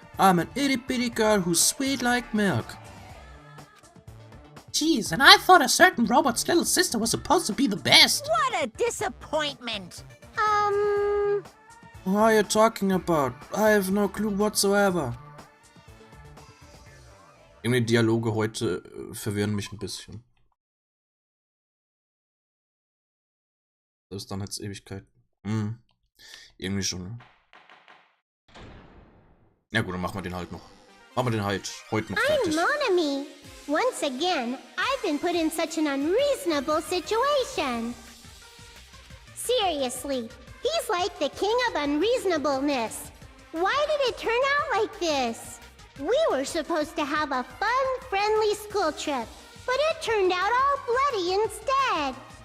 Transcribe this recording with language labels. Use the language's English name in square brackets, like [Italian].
[English] I'm an itty bitty girl who's sweet like milk. Jeez, and I thought a certain robot's little sister was supposed to be the best. What a disappointment! What are you talking about? I have no clue whatsoever. [German] Irgendwie Dialoge heute verwirren mich ein bisschen. Das ist dann jetzt Ewigkeit. Irgendwie schon. Ne? Ja gut, dann machen wir den halt noch. Machen wir den halt heute noch fertig. [English] I'm Monami. Once again, I've been put in such an unreasonable situation. Seriously, he's like the king of unreasonableness. Why did it turn out like this? We were supposed to have a fun, friendly school trip, but it turned out all bloody instead.